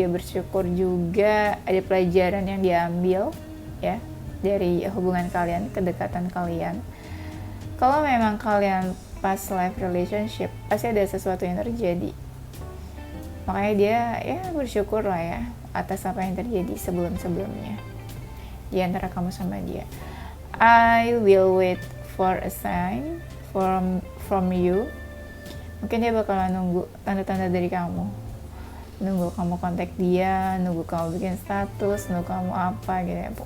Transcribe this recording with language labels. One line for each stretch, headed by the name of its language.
Indonesian: Dia bersyukur juga ada pelajaran yang dia ambil ya dari hubungan kalian, kedekatan kalian. Kalau memang kalian past life relationship, pasti ada sesuatu yang terjadi. Makanya dia ya bersyukur lah ya atas apa yang terjadi sebelum-sebelumnya di antara kamu sama dia.
English: I will wait for a sign from you.
Indonesian: Mungkin dia bakalan nunggu tanda-tanda dari kamu, nunggu kamu kontak dia, nunggu kamu bikin status, nunggu kamu apa gitu ya.